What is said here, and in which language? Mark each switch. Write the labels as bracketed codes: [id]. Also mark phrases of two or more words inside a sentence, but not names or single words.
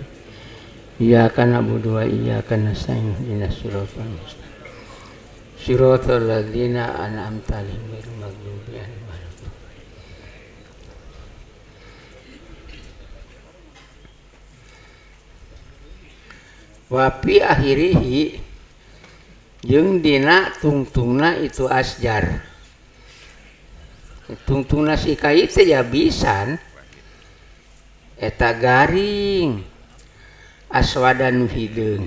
[ar] إياك نعبد وإياك نستعين. اهدنا الصراط المستقيم. صراط الذين أنعمت عليهم غير المغضوب عليهم ولا الضالين. وفي آخره [su] jeung dina tungtungna itu asjar. Tungtungna si kai teh ya bisan eta garing aswadan hideung.